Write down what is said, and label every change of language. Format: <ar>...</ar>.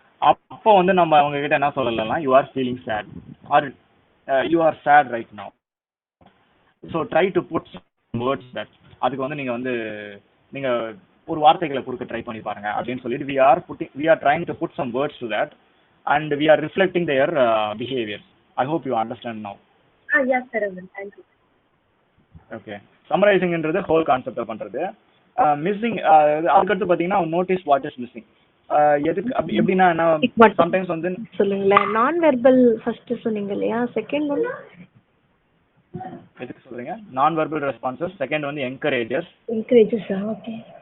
<ta>அப்போ வந்து நம்ம அவங்க கிட்ட என்ன சொல்லலாம்,</ta> <en>You are feeling sad or you are sad right now. So try to put words that.</en> <ta>அதுக்கு வந்து நீங்க ஒரு வார்த்தைகளை கொடுக்க ட்ரை பண்ணி பாருங்க அப்படின்னு சொல்லிட்டு</ta> <en>we are trying to put some words to that and we are reflecting their behaviors. I hope you understand now. Yes sir, thank you. Okay, summarizing ன்றது whole concept பண்றது.</en> <ta>மிஸ்ஸிங் அதுக்கடுத்து பாத்தீங்கன்னா</ta> <en>Notice what is missing.</en> <ta>எதுக்கு எப்படின்னா என்ன, sometimes வந்து சொல்லுங்களேன். நான் வெர்பல் ஃபர்ஸ்ட் சொன்னீங்க இல்லையா, செகண்ட் ஒன் எதுக்கு சொல்றீங்க? நான் வெர்பல் ரெஸ்பான்சஸ். செகண்ட் வந்து என்கரேஜஸ். ஓகே.</ta>